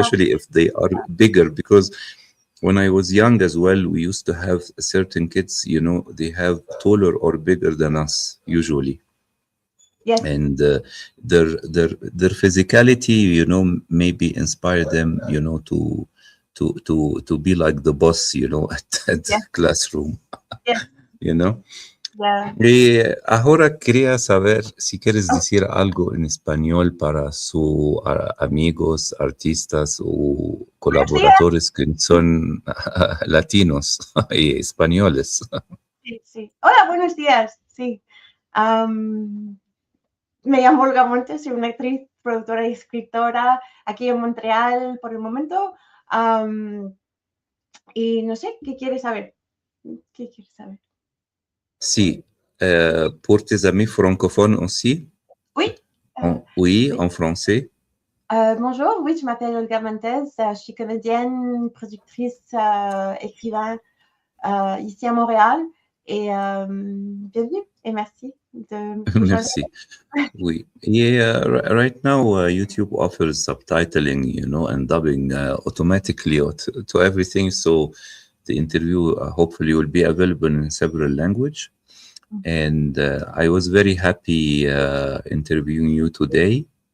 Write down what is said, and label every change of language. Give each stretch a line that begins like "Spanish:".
English: especially if they are bigger. Because when I was young as well, we used to have certain kids, they have taller or bigger than us usually, Yes. and their physicality, maybe inspire them, to be like the boss, at the Yes. classroom, Yes. you know. Yeah.
Spanish: Y ahora quería saber si quieres decir algo en español para sus amigos, artistas o Buenos días. colaboradores que son latinos y españoles. Sí, sí. Hola, buenos días. Sí. Am, Me llamo Olga Montes, soy una actriz, productora y escritora aquí en Montreal por el momento. Am, y no sé, ¿qué quieres saber? ¿Qué quieres saber?
French: Si, pour tes amis francophones aussi, Oui. oui, Oui. en français. Bonjour, oui, je m'appelle Olga Montes. Je suis comédienne, productrice, écrivain ici à Montréal. Et bienvenue et merci de me rejoindre. Merci.
English: We yeah, right now YouTube offers subtitling, and dubbing automatically to everything. So the interview hopefully will be available in several language. And I was very happy interviewing you today.